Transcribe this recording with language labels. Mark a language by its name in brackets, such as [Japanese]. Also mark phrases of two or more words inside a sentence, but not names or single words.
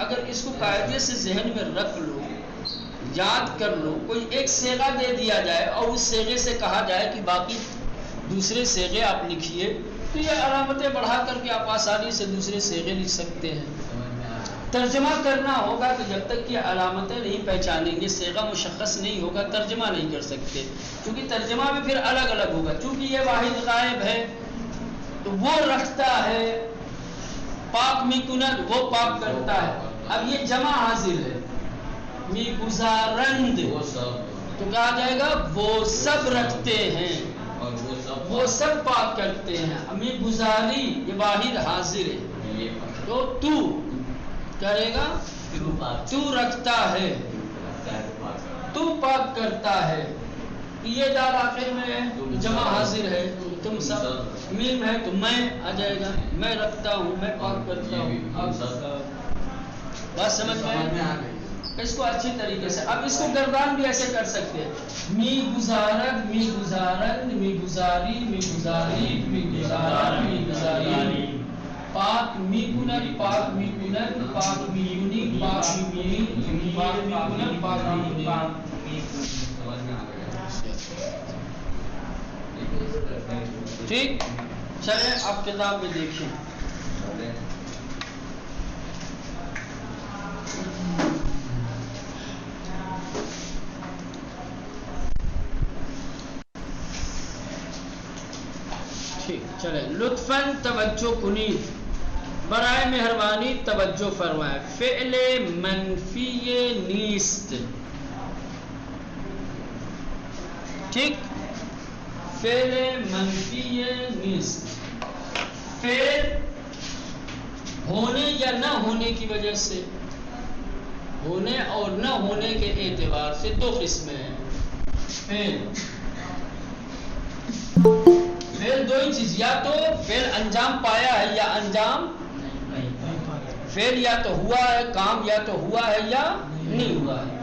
[Urdu] اگر اس کو قاعدے سے ذہن میں رکھ لو، یاد کر لو، کوئی ایک صیغہ دے دیا جائے اور اس صیغے سے کہا جائے کہ باقی دوسرے صیغے آپ لکھیے، تو یہ علامتیں بڑھا کر کے آپ آسانی سے دوسرے صیغے لکھ سکتے ہیں. ترجمہ کرنا ہوگا تو جب تک کہ علامتیں نہیں پہچانیں گے، صیغہ مشخص نہیں ہوگا، ترجمہ نہیں کر سکتے. کیونکہ ترجمہ بھی پھر الگ الگ ہوگا. چونکہ یہ واحد غائب ہے تو وہ رکھتا ہے، [Persian] پاک می کند [Urdu] وہ پاک کرتا ہے. اب یہ جمع حاضر ہے، [Persian] می گزارند [Urdu] تو کہا جائے گا وہ سب رکھتے ہیں، وہ سب پاک کرتے ہیں. [Persian] می گزاری [Urdu] یہ واحد حاضر ہے تو تو کرے گا، تو رکھتا ہے، تو پاک کرتا ہے. یہ دال آخر میں ہے، جمع حاضر ہے، تم سب. میم ہے تو میں آ جائے گا، میں رکھتا ہوں، میں پاک کرتا ہوں. بات سمجھ میں آ گئی اس کو اچھی طریقے سے. اب اس کو گردان بھی ایسے کر سکتے ہیں، [Persian] می گزارد، می گزارند، می گزاری، می گزاری، می گزارد، می گزاری. پاک می کنن، پاک می کنن، پاک می یونی، پاک می یونی، پاک می کنن، پاک می یونی. [Urdu] ٹھیک، چلیں آپ کتاب میں دیکھیں. ٹھیک، چلیں. [Persian] لطفاً توجہ کنید، [Urdu] برائے مہربانی توجہ فرمائے. [Persian] فعل منفی نیست. ٹھیک، فعل منفی نیست. [Urdu] فعل ہونے یا نہ ہونے کی وجہ سے، ہونے اور نہ ہونے کے اعتبار سے دو قسمیں ہیں. فعل دو ہی چیز، یا تو فعل انجام پایا ہے یا انجام، فعل یا تو ہوا ہے کام، یا تو ہوا ہے یا نہیں ہوا ہے.